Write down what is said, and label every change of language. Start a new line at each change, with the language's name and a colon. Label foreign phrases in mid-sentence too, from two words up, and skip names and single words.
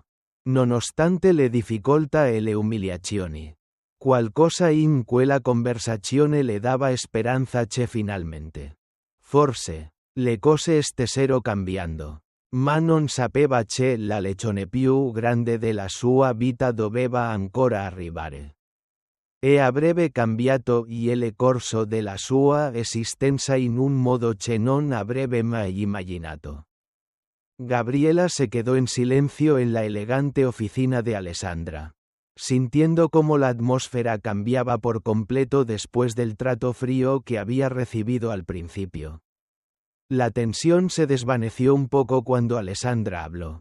Italian: Nonostante le difficoltà e le umiliazioni, qualcosa in quella conversazione le dava speranza che finalmente, forse, le cose stessero cambiando. Ma non sapeva che la lezione più grande della sua vita doveva ancora arrivare. E avrebbe cambiato il corso della sua esistenza in un modo che non avrebbe mai immaginato.
Spanish: Gabriela se quedó en silencio en la elegante oficina de Alessandra, sintiendo cómo la atmósfera cambiaba por completo después del trato frío que había recibido al principio. La tensión se desvaneció un poco cuando Alessandra habló.